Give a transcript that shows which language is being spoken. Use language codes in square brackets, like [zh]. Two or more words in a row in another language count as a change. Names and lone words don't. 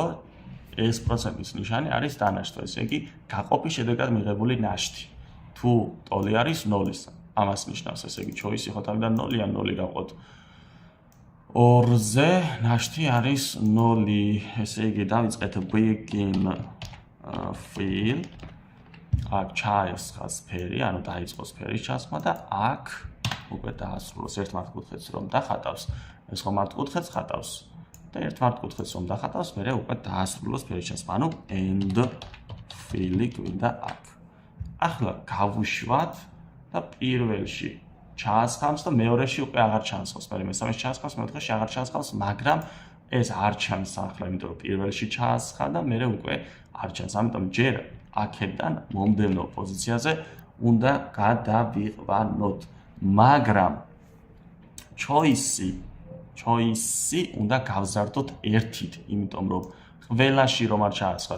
[ka] ეს პროცენტის ნიშანი არის დანაშთვა, ესე იგი გაყოფის შედეგად მიღებული ნაშთი. თუ ტოლი არის 0-ის, ამას ნიშნავს, ესე იგი choice ხო თავიდან 0-ია, 0 გავყოთ 2-ზე, ნაშთი არის 0, ესე იგი დავიწყეთ [en] begin fill, [ka] აქ ჩაესხას ფერი, ანუ დაიწყოს ფერის ჩასხმა და აქ უკვე დაასრულოს ერთ მართკუთხედს რომ დახატავს, ეს ხო მართკუთხედს ხატავს და ერთ მართკუთხედს რომ დახატავს, მერე უკვე დაასრულოს ფერის ჩასხმა, ანუ [en] end fill- [ka] ი გვინდა აქ. ახლა გავუშვათ და პირველში ჩაასხამს და მეორეში უკვე აღარ ჩაასხამს, მე მესამეში ჩაასხამს, მეოთხეში აღარ ჩაასხამს, მაგრამ ეს არ ჩანს ახლა, იმიტომ რომ პირველში ჩაასხა და მერე უკვე არ ჩანს, ამიტომ ჯერ აქედან მომდევნო პოზიციაზე უნდა გადავიყვანოთ, მაგრამ choice უნდა გავზარდოთ ერთით, იმიტომ რომ ყველაში რომ არ ჩაასხას.